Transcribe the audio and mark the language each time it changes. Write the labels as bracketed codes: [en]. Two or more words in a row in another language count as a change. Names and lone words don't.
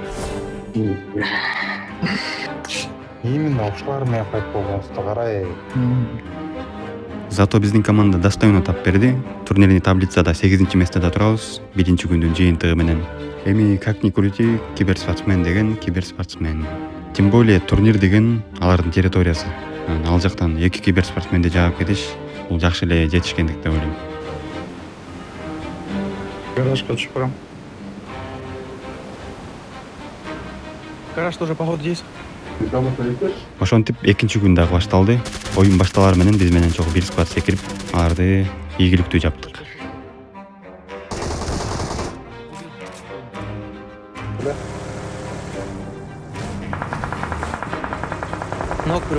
[ky] Именно ушулар менен кайт болгонубузду карай. Зато биздин команда достойно тап берди. Турнирный таблицада 8-чи местеде турабыз. Биринчи күндүн жыйынтыгы менен. Эми [ru] как ни крути, [ky] киберспортсмен деген киберспортсмен. [ru] Тем более [ky] турнир деген алардын территориясы. Ал жактан 2 киберспортсменди жаап кетиш бул жакшы эле жетишкендик деп ойлойм. Гаражга түшүп барам. [ru] Гараж тоже походу здесь. [ky] Ошентип экинчи күн дагы башталды. Оюн башталар менен биз менен чогуу бир сквад секирип, аларды ийгиликтүү жаптык. Ног біреу.